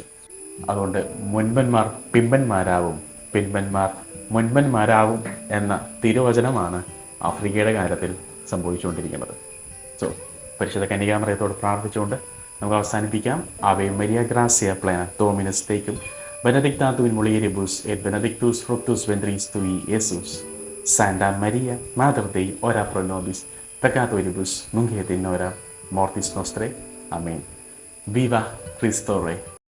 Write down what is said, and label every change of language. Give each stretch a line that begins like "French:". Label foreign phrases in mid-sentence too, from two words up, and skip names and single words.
Malayalam: അതുകൊണ്ട് മുൻപന്മാർ പിമ്പന്മാരാവും, പിമ്പന്മാർ മുൻപന്മാരാവും എന്ന തിരുവചനമാണ് ആഫ്രിക്കയുടെ കാര്യത്തിൽ സംഭവിച്ചുകൊണ്ടിരിക്കുന്നത്. സോ പരിശുദ്ധ കന്യകാമറിയത്തോട് പ്രാർത്ഥിച്ചുകൊണ്ട് നമുക്ക് അവസാനിപ്പിക്കാം.
Latin: Ave Maria gratia plena Dominus tecum Benedicta in mulieribus et benedictus fructus ventris tui, Iesus. Santa Maria, Mater Dei, ora pro nobis peccatoribus, nunc et in hora mortis nostrae.
Spanish: Amen. Viva Christo Rey.